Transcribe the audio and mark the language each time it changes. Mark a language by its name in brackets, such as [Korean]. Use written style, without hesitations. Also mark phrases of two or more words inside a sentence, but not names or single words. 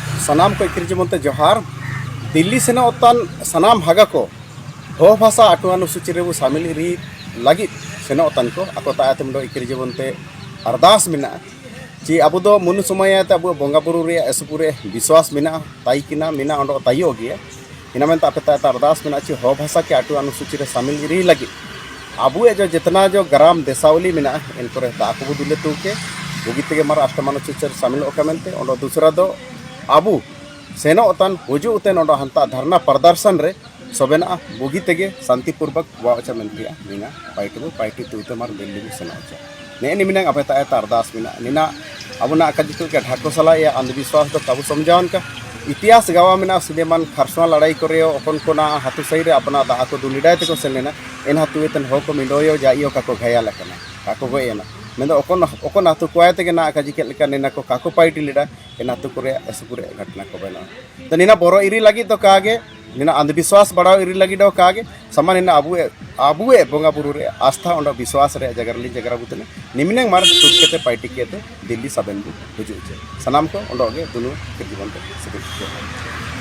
[Ho] सनाम को इक्र जीवनते जोहार दिल्ली सेना ओतान सनाम हागा को हो भाषा आटू अनुसूची रे शामिल री लगी सेना ओतान को ako तायतम दो इक्र जीवनते अरदास मिना ची अब दो मुनु समय ते अब बोंगा बुरु रे एसपुरे विश्वास मिना ताई किना मिना ओंडो ताइयो गिया इना मेन तापे ताय अरदास मिना ची हो भाषा के आटू अनुसूची रे शामिल री लगी अब जो जितना जो ग्राम देसावली मिना इन पर दाको दुले तुके बुगिते मार अष्टमानुसूची शामिल ओकमेंते ओंडो दूसरा दो आबू सेना ओतान हुजू उतेन ओंडो हंता धरना प्रदर्शन रे सबेना बुगिते शांतिपूर्वक वाचा मेंतिया मीना पाइटी तुते मार दिल्ली में सेना ओचा ने निमिना अपे ताय अरदास मिना निना अबुना काजिकल के ढाको सला या अंधविश्वास दो काबू समझावन का इतिहास गावा मिना सुलेमान खरसवा लड़ाई करे ओपन कोना हाथु सही रे अपना दा को दुलिडाय ते को सेलेना एन हाथुएतन हो को मिंडोयो जाइयो का को घायल कना काको गोयना मेन ओकन हाथु कोयाते के ना काजिकल का नेना को काको पाइटी लिडा एन हाथु करे एसपुरे घटना को बना तो निना बोरो इरी लगी तो कागे निना अंधविश्वास बढ़ाओ इरी लगी दो कागे समान निना आबुए बोंगा बुरु रे आस्था ओंडो विश्वास रे जगरली जगरा बुतने निमिने मार तुट केते पाइटी केते दिल्ली सबेन बु हुजु सनाम को ओंडो गे दुनु के जीवन ते